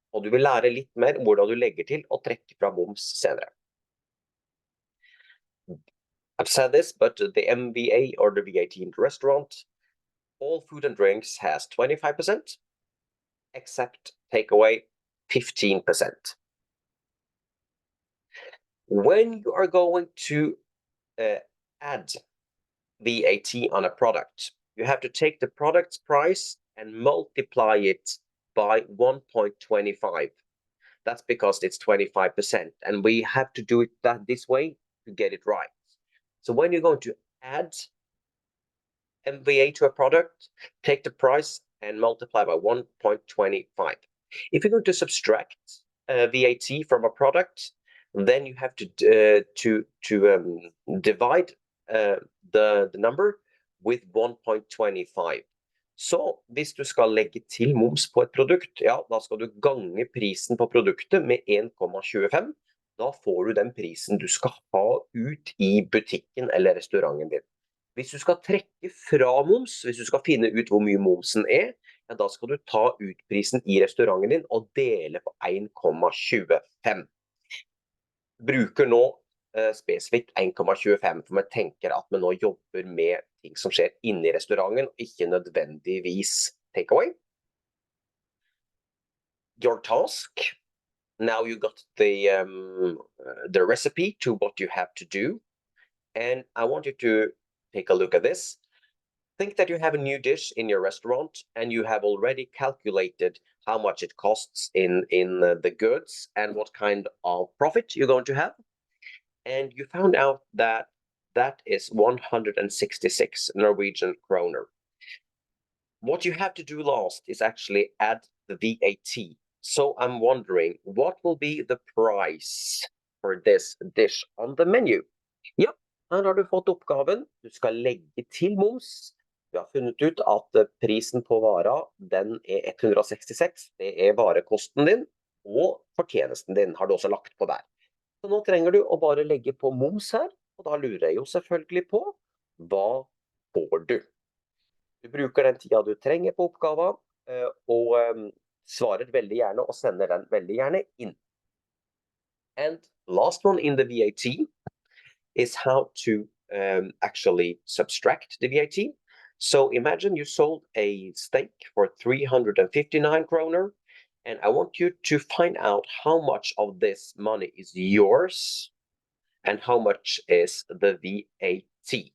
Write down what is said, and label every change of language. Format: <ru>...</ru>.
<no>Og du vil lære litt mer om hvordan du legger til og trekker fra moms senere.</no> <en>I've said this, but the MVA or the VAT in the restaurant, all food and drinks has 25%, except takeaway 15%. When you are going to add VAT on a product, you have to take the product's price and multiply it by 1.25. That's because it's 25%, and we have to do it this way to get it right. So when you're going to add MVA to a product, take the price and multiply by 1.25. If you're going to subtract VAT from a product, then you have to divide the number with 1.25.</en> <no>Så hvis du skal legge til moms på et produkt, ja, da skal du gange prisen på produktet med 1,25. Da får du den prisen du skal ha ut i butikken eller restauranten din. Hvis du skal trekke fra moms, hvis du skal finne ut hvor mye momsen ja, da skal du ta ut prisen i restauranten din og dele på 1,25. Bruker nå spesifikt 1,25, for vi tenker at vi nå jobber med ting som skjer inne i restauranten, og ikke nødvendigvis takeaway.</no> <en>Your task, now you got the recipe to what you have to do, and I want you to take a look at this. Think that you have a new dish in your restaurant, and you have already calculated how much it costs in the goods and what kind of profit you're going to have. And you found out that that is 166 Norwegian kroner. What you have to do last is actually add the VAT. So I'm wondering, what will be the price for this dish on the menu?</en> <no>Ja, her har du fått oppgaven. Du skal legge til moms. Du har funnet ut at prisen på vara, den 166. Det varekosten din, og fortjenesten din har du også lagt på der. Så nå trenger du å bare legge på moms her, og da lurer jeg jo selvfølgelig på, hva får du? Du bruker den tida du trenger på oppgaven, og svarer veldig gjerne og sender den veldig gjerne inn.</no> <en>And last one in the VAT is how to actually subtract the VAT. So imagine you sold a steak for 359 kroner, and I want you to find out how much of this money is yours and how much is the VAT.</en>